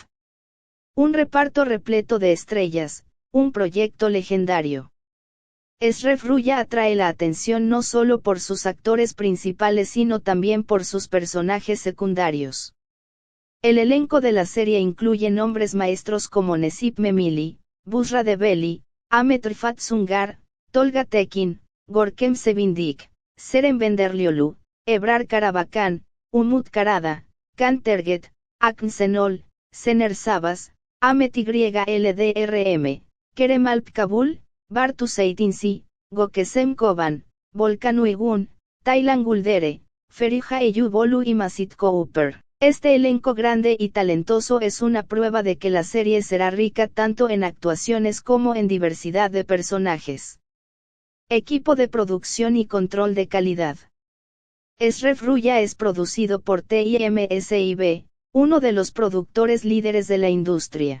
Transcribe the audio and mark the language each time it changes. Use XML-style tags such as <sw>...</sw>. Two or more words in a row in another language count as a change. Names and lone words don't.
<es>Un reparto repleto de estrellas, un proyecto legendario. Eşref Rüya atrae la atención no solo por sus actores principales sino también por sus personajes secundarios. El elenco de la serie incluye nombres maestros como Necip Memili, Busra Develi, Ahmet Rıfat Sungar, Tolga Tekin, Görkem Sevindik, Seren Benderlioglu, Ebrar Karabakan, Umut Karada, Can Terget, Akın Şenol, Şener Sabas, Ahmet YLDRM, Kerem Alp Kabul, Bartu Seytinsi, Gökçem Koban, Volkan Uygun, Taylan Guldere, Feriha Eyüboğlu y Macit Cooper. Este elenco grande y talentoso es una prueba de que la serie será rica tanto en actuaciones como en diversidad de personajes. Equipo de producción y control de calidad. Eşref Rüya es producido por TIMSIB, uno de los productores líderes de la industria.</es>